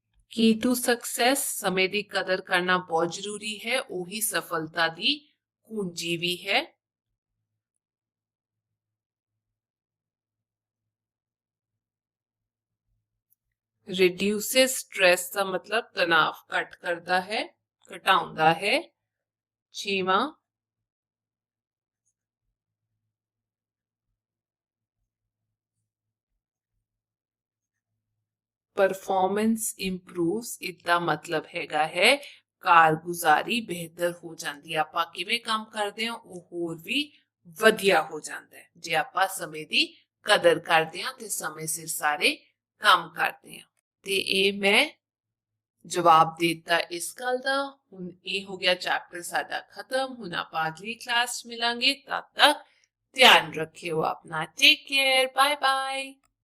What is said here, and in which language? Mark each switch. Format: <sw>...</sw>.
<pa>Ki to success, ਸਮੇਂ ਦੀ ਕਦਰ ਕਰਨਾ ਬਹੁਤ ਜ਼ਰੂਰੀ ਹੈ, ਉਹੀ ਸਫਲਤਾ ਦੀ ਕੁੰਜੀ ਵੀ ਹੈ।</pa> <en>reduces stress</en> <pa>ਦਾ ਮਤਲਬ ਤਣਾਅ ਘੱਟ ਕਰਦਾ ਹੈ, ਘਟਾਉਂਦਾ ਹੈ। ਛੇਵਾਂ,</pa> <hi>परफॉर्मेंस इंप्रूव्स, इसका मतलब हैगा है कारगुजारी बेहतर हो जाती है।</hi> <pa>आपां किवें काम करदे हां ਉਹ ਹੋਰ ਵੀ ਵਧੀਆ ਹੋ ਜਾਂਦਾ ਹੈ ਜੇ ਆਪਾਂ ਸਮੇਂ ਦੀ ਕਦਰ ਕਰਦੇ ਹਾਂ ਤੇ ਸਮੇਂ ਸਿਰ ਸਾਰੇ ਕੰਮ ਕਰਦੇ ਹਾਂ। ਤੇ ਇਹ ਮੈਂ ਜਵਾਬ ਦਿੱਤਾ ਇਸ ਗੱਲ ਦਾ। ਹੁਣ ਇਹ ਹੋ ਗਿਆ ਚੈਪਟਰ ਸਾਡਾ ਖਤਮ। ਹੁਣ ਆਪਾਂ ਅਗਲੀ ਕਲਾਸ ਮਿਲਾਂਗੇ। ਤਦ ਤੱਕ ਧਿਆਨ ਰੱਖਿਓ ਆਪਣਾ। Take care, bye bye.</pa>